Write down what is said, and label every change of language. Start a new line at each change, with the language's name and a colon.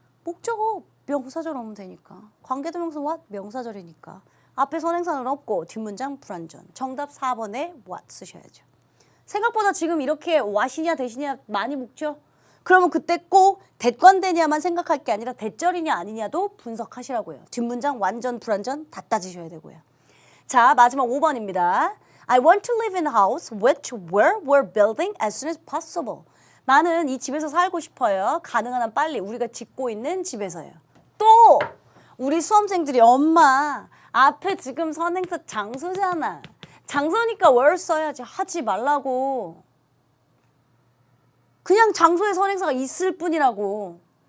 Korean: 목적어 명사절 오면 되니까. 관계대명사 what 명사절이니까. 앞에 선행사는 없고 뒷문장 불완전. 정답 4번에 what 쓰셔야죠. 생각보다 지금 이렇게 와시냐 대시냐 많이 묻죠? 그러면 그때 꼭 대관되냐만 생각할 게 아니라 대절이냐 아니냐도 분석하시라고요. 뒷문장 완전 불완전 다 따지셔야 되고요. 자, 마지막 5번입니다.
English: I want to live in a house which where we're building as soon as possible.
Korean: 나는 이 집에서 살고 싶어요. 가능한 한 빨리 우리가 짓고 있는 집에서요. 또 우리 수험생들이 엄마 앞에 지금 선행사 장소잖아. 장소니까 where 써야지 하지 말라고. 그냥 장소에 선행사가 있을 뿐이라고.